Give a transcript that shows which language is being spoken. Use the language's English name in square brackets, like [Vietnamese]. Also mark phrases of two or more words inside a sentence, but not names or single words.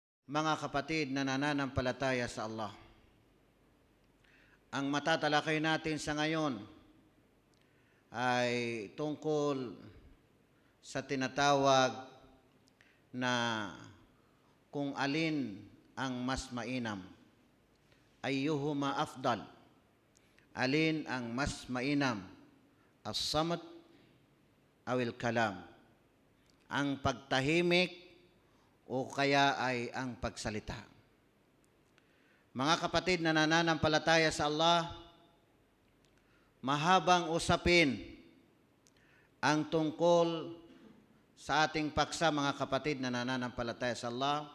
[Filipino] mga kapatid na nananampalataya sa Allah. Ang matatalakay natin sa ngayon ay tungkol sa tinatawag na kung alin ang mas mainam. [Arabic] أيهما أفضل. [Filipino] Alin ang mas mainam? [Arabic] الصمت أو الكلام. [Filipino] Ang pagtahimik o kaya ay ang pagsalita. Mga kapatid na nananampalataya sa Allah, mahabang usapin ang tungkol sa ating paksa, mga kapatid na nananampalataya sa Allah.